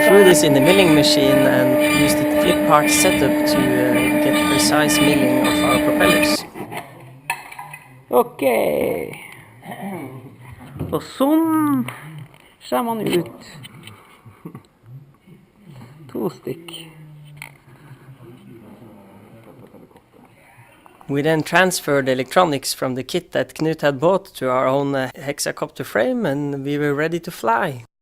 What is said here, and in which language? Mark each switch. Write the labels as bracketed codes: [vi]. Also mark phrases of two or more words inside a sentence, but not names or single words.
[en] We threw this in the milling machine and used the flip part setup to get precise milling of our propellers. [no] Ok. Og sånn ser man ut. 2 stykk. [en] We then transferred the electronics from the kit that Knut had bought to our own hexacopter frame and we were ready to fly.